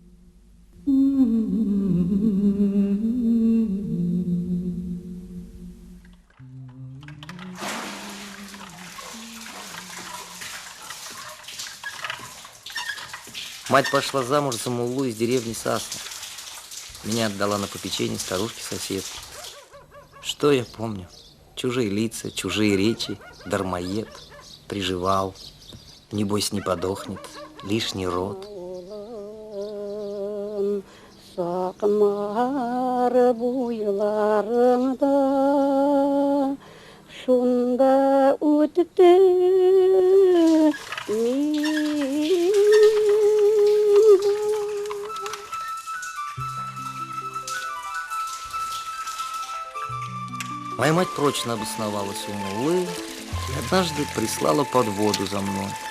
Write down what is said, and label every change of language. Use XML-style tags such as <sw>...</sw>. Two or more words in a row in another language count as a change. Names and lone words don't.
<ru>Мать пошла замуж за муллу из деревни Сасна. Меня отдала на попечение старушки-соседки. Что я помню? Чужие лица, чужие речи, дармоед, приживал. Небось не подохнет, лишний род.</ru> <tt>Сакмар буйларыңда шунда үтте мин.</tt> <ru>Моя мать прочно обосновалась у муллы и однажды прислала подводу за мной.</ru>